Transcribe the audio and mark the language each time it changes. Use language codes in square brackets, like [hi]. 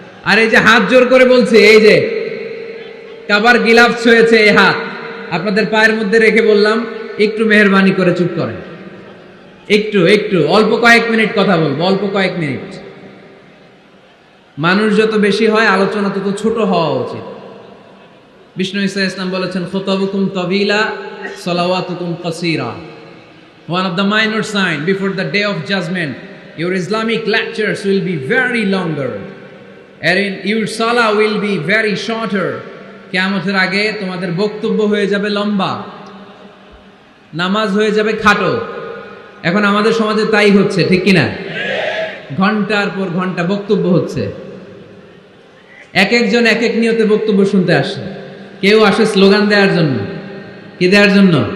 [bn] আর এই যে হাত জোর করে বলছে, এই যে কাবার গিলাফ হয়েছে এই হাত আপনাদের পায়ের মধ্যে রেখে বললাম, একটু মেহেরবানি করে চুপ করেন। একটু একটু অল্প কয়েক মিনিট কথা বলবো, অল্প কয়েক মিনিট। মানুষ যত বেশি হয় আলোচনা তত ছোট হওয়া উচিত। বিষ্ণু ঈসা ইসলাম বলেছেন, [ar] খুতাবুকুম তাবিলা সালাওয়াতুকুম কাসীরা। [en] One of the minor sign before the day of judgment, your Islamic lectures will be very longer and your salah will be very shorter. [bn] কিয়ামতের আগে তোমাদের বক্তব্য হয়ে যাবে লম্বা, নামাজ হয়ে যাবে খাটো। এখন আমাদের সমাজে তাই হচ্ছে, ঠিক কিনা? ঘন্টার পর ঘন্টা বক্তব্য হচ্ছে। এক একজন এক এক নিয়তে বক্তব্য শুনতে আসে। কেউ আসে স্লোগান দেওয়ার জন্য, কি দেওয়ার জন্য?